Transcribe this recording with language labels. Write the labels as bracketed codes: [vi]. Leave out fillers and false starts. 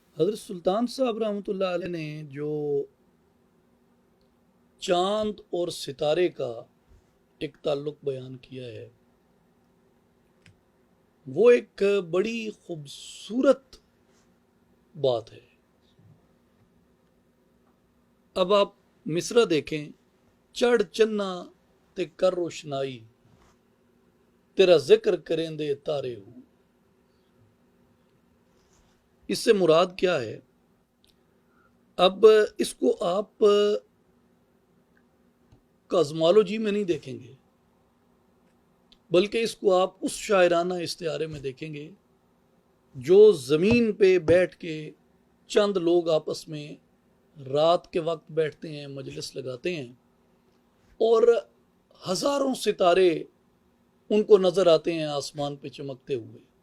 [ur] حضرت سلطان صاحب رحمۃ اللہ علیہ نے جو چاند اور ستارے کا ایک تعلق بیان کیا ہے وہ ایک بڑی خوبصورت بات ہے. اب آپ مصرع دیکھیں، [pa] چڑھ چنا تے کر روشنائی، تیرا ذکر کریں دے تارے ہوں. [ur] اس سے مراد کیا ہے؟ اب اس کو آپ کازمالوجی میں نہیں دیکھیں گے، بلکہ اس کو آپ اس شاعرانہ استعارے میں دیکھیں گے جو زمین پہ بیٹھ کے چند لوگ آپس میں رات کے وقت بیٹھتے ہیں، مجلس لگاتے ہیں، اور ہزاروں ستارے ان کو نظر آتے ہیں آسمان پہ چمکتے ہوئے.